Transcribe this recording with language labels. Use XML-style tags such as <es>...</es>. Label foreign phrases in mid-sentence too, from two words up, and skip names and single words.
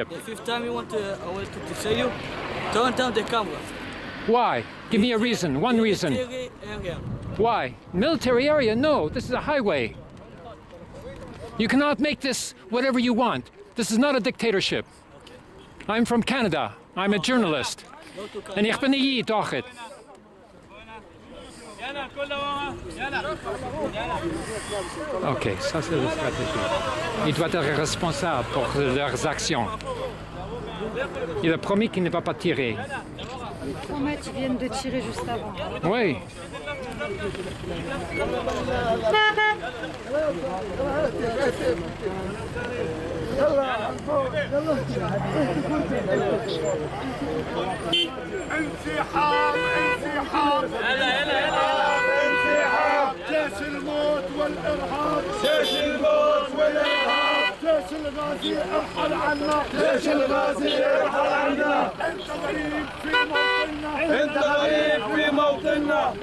<en>The fifth time I want to say you, turn down the camera. Why? Give me a reason. One reason. Military area. Why? Military area? No, this is a highway. You cannot make this whatever you want. This is not a dictatorship. I'm from Canada. I'm a journalist.</en> <nl>En ik ben hier toch het.</nl> <fr>Ok, ça c'est la stratégie. Il doit être responsable pour leurs actions. Il a promis qu'il ne va pas tirer. Promet, ils viennent de tirer juste avant. Oui.</fr> <ar>انسحاب انسحاب انسحاب جيش الموت والارهاب جيش الموت والارهاب جيش الغازي ارحل عنا جيش الغازي ارحل عنا انت غريب في موطننا انت غريب في موطننا</ar>